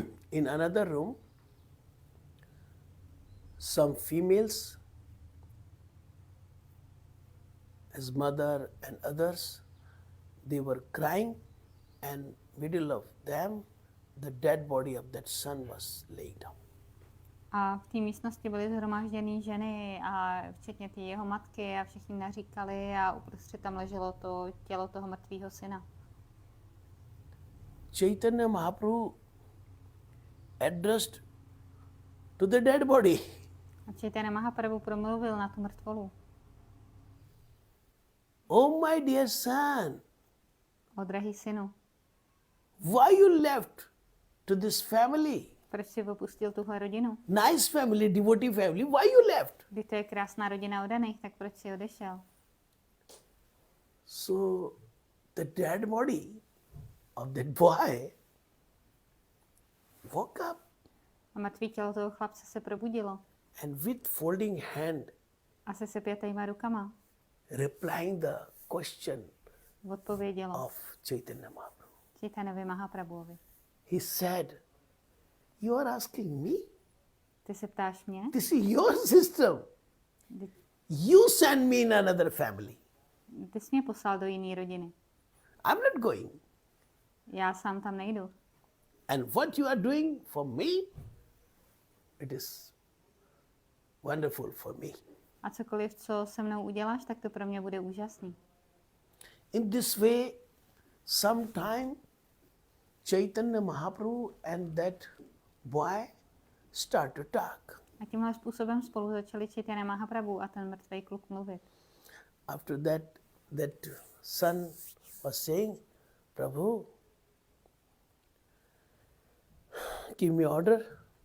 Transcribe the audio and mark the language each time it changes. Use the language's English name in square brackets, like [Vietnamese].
[English] In another room, some females, his mother and others, they were crying, and middle of them, the dead body of that son was laying down. [Czech] A v té místnosti byly shromážděné ženy, a včetně té jeho matky, a všichni naříkali, a uprostřed tam leželo to tělo toho mrtvého syna. [English] Chaitanya Mahaprabhu addressed to the dead body. [Czech] A Chaitanya Mahaprabhu promluvil na tu mrtvolu. [English] Oh my dear son, [Czech] O drahý synu, [English] why you left to this family? [Czech] proč jsi opustil tuhle rodinu? [English] Nice family, devotee family, why you left? [Czech] Když to je krásná rodina oddaných, tak proč jsi odešel? [English] So the dead body of that boy woke up [Czech] A mrtvý tělo toho chlapce se probudilo [English] and with folding hand [Czech] a se sepětejma rukama [English] replying the question [Czech] odpovědělo [English] of Chaitanya Mahaprabhu. [Czech] Chaitanya Mahaprabhuovi. [English] He said, you are asking me? [Czech] Ty se ptáš mě? [English] This is your system. You send me in another family. [Czech] Ty jsi mě poslal do jiné rodiny. [English] I'm not going. [Czech] Já sám tam nejdu. [English] And what you are doing for me, it is wonderful for me. [Czech] A cokoliv, co se mnou uděláš, tak to pro mě bude úžasný. [English] In this way, sometime Chaitanya Mahaprabhu and that boy start to talk. [Czech] A tímhle způsobem spolu začali Chaitanya Mahaprabhu a ten mrtvý kluk mluvit. [English] After that son was saying, Prabhu, give me order.